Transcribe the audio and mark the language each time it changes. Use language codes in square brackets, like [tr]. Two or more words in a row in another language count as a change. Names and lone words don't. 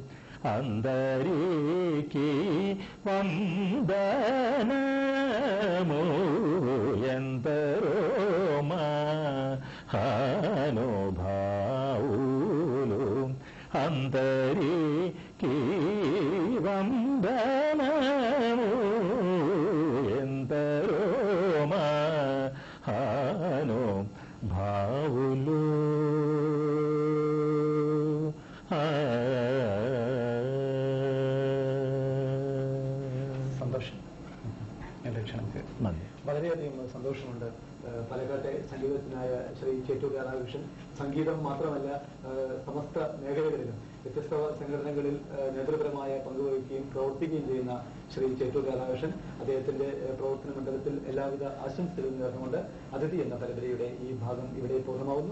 [te] అందరికి వందనము ఎందరో మహానుభావులు అందరికి వందనము ఎందరో మహానుభావులు. [ml] വളരെയധികം സന്തോഷമുണ്ട്. പാലക്കാട്ടെ സംഗീതജ്ഞനായ ശ്രീ ചേറ്റൂർ രാധാകൃഷ്ണൻ സംഗീതം മാത്രമല്ല സമസ്ത മേഖലകളിലും വ്യത്യസ്ത സംഘടനകളിൽ നേതൃപരമായ പങ്കുവഹിക്കുകയും പ്രവർത്തിക്കുകയും ചെയ്യുന്ന ശ്രീ ചേറ്റൂർ രാധാകൃഷ്ണൻ അദ്ദേഹത്തിന്റെ പ്രവർത്തന മണ്ഡലത്തിൽ എല്ലാവിധ ആശംസകളും നേർന്നുകൊണ്ട് അതിഥി എന്ന പരമ്പരയുടെ ഈ ഭാഗം ഇവിടെ പൂർണ്ണമാവുന്നു.